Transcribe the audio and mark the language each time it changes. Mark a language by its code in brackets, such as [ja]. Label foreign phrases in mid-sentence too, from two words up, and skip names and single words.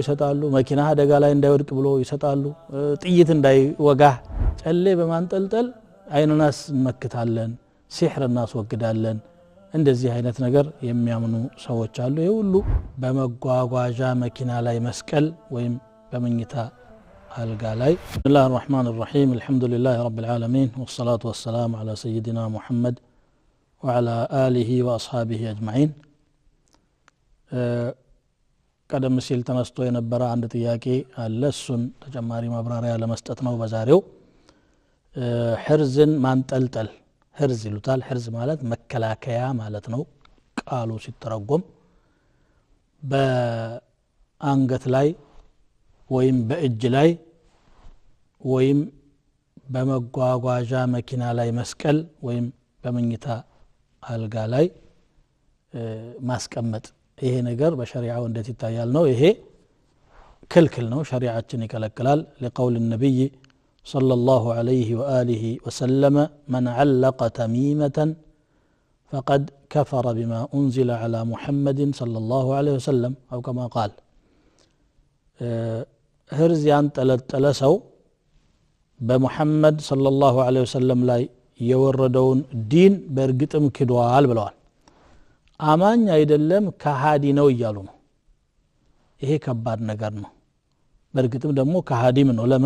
[am] ይሰጣሉ። መኪና አደጋ ላይ እንዳይወድቅ ብለው ይሰጣሉ። ጥይት እንዳይወጋ ጨሌ በማንጠልጠል አይንናስ እንመክታለን፣ ሲህር እናስወግዳለን። እንደዚህ አይነት ነገር የሚያምኑ ሰዎች አሉ። ይሄ ሁሉ በመጓጓዣ መኪና ላይ መስቀል ወይም በመኝታ አልጋ ላይ። ብስሚላህ [ar] الرحمن الرحيم الحمد لله رب العالمين والصلاة والسلام على سيدنا محمد وعلى آله وأصحابه أجمعين [am] ቀደም ሲል ተነስቶ የነበረ አንድ ጥያቄ አለ። እሱን ተጨማሪ ማብራሪያ ለመስጠት ነው በዛሬው። ሕርዝን ማንጠልጠል ሕርዝ ይሉታል። ሕርዝ ማለት መከላከያ ማለት ነው ቃሉ ሲተረጎም። በአንገት ላይ ወይም በእጅ ላይ ወይም በመጓጓዣ መኪና ላይ መስቀል ወይም በመኝታ አልጋ ላይ ማስቀመጥ፣ ይሄ ነገር በሸሪዓው እንዴት ይታያል ነው? ይሄ ክልክል ነው፣ ሸሪዓችን ይከለክላል። [ar] لقول النبي صلى الله عليه وآله وسلم من علق تميمة فقد كفر بما أنزل على محمد صلى الله عليه وسلم أو كما قال. [am] ሕርዝ ያንጠለጠለ ሰው በሙሐመድ [ar] صلى الله عليه وسلم [am] ላይ የወረደውን ዲን በእርግጥም ክዷል ብለዋል። አማኝ አይደለም ከሃዲ ነው እያሉ ነው። ይሄ ከባድ ነገር ነው። በእርግጥም ደግሞ ከሃዲም ነው። ለምን?